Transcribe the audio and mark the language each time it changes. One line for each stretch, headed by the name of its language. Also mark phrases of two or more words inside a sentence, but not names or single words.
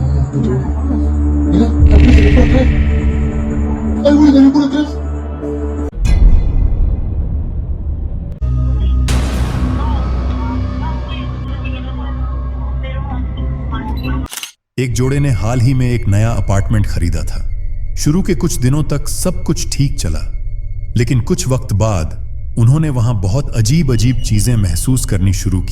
Spanish: Mira, la puerta se ve por atrás. Ay, güey, la vi por atrás.
Hindi: एक जोड़े ने हाल ही में एक नया अपार्टमेंट खरीदा था। शुरू के कुछ दिनों तक सब कुछ ठीक चला, लेकिन कुछ वक्त बाद उन्होंने वहां बहुत अजीब अजीब चीजें महसूस करनी शुरू की।